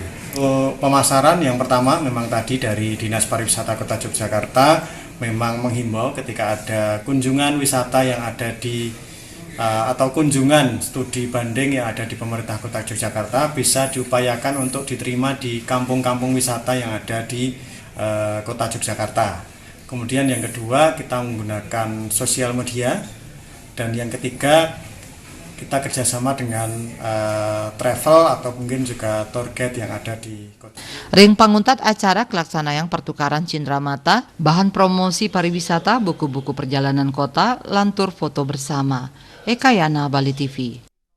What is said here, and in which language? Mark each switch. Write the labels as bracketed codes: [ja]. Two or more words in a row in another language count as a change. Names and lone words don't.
[id] Pemasaran yang pertama memang tadi dari Dinas Pariwisata Kota Yogyakarta memang menghimbau ketika ada kunjungan wisata yang ada di atau kunjungan studi banding yang ada di pemerintah Kota Yogyakarta bisa diupayakan untuk diterima di kampung-kampung wisata yang ada di Kota Yogyakarta. Kemudian yang kedua kita menggunakan sosial media, dan yang ketiga kita kerjasama dengan travel atau mungkin juga tour guide yang ada di kota. [ban] Ring panguntat acara kelaksanayang pertukaran cindramata, bahan promosi pariwisata, buku-buku perjalanan kota, lantur foto bersama. Eka Yana, Bali TV.